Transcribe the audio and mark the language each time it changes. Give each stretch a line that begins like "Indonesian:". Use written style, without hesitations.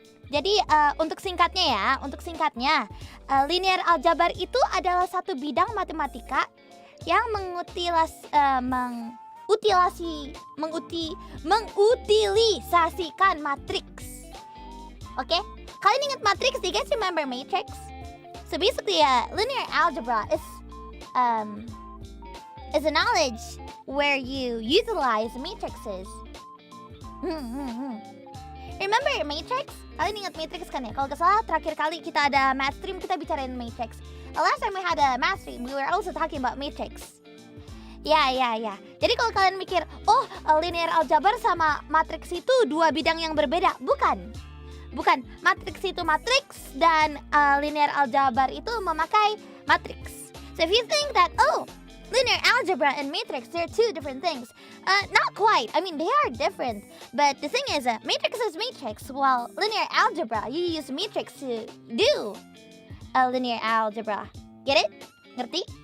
Indonesian: Jadi untuk singkatnya, linear aljabar itu adalah satu bidang matematika yang mengutilisasikan matriks.
English: Okay?
Indonesian: Kalian ingat matriks?
English: Do you guys remember matrix? So basically, linear algebra is a knowledge where you utilize matrices. Remember matrix?
Indonesian: Kalian ingat matrix kan ya? Kalau nggak salah terakhir kali kita ada math stream kita bicarain matrix.
English: The last time we had a math stream, we were also talking about matrix.
Indonesian: Ya. Jadi kalau kalian mikir, linear aljabar sama matriks itu dua bidang yang berbeda. Bukan. Matriks itu matriks dan linear aljabar itu memakai matriks.
English: So if you think that, linear algebra and matrix, they're two different things. Not quite. I mean, they are different. But the thing is, matrix is matrix, while linear algebra, you use matrix to do linear algebra. Get it? Ngerti?